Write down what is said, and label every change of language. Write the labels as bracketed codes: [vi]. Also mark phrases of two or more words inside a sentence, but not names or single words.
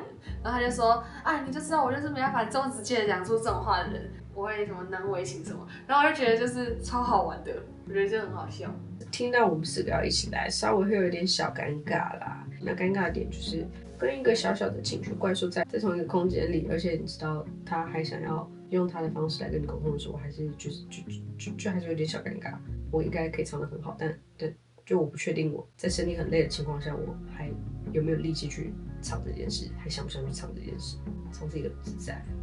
[zh] 然後他就說啊，你就知道我就是沒辦法這麼直接的講出這種話的人，我會什麼難為情什麼。然後我就覺得就是超好玩的，我覺得就很好笑。聽到我們4個要一起來，稍微会有一點小尷尬啦。那尷尬的點就是跟一個小小的情緒怪獸在同一個空間裡，而且你知道他還想要用他的方式來跟你溝通的時候，我還是就還是有點小尷尬。我应該可以唱得很好，但就我不確定我在身体很累的情況下，我還有沒有力氣去唱這件事，還想不想去唱這件事，唱这個自在。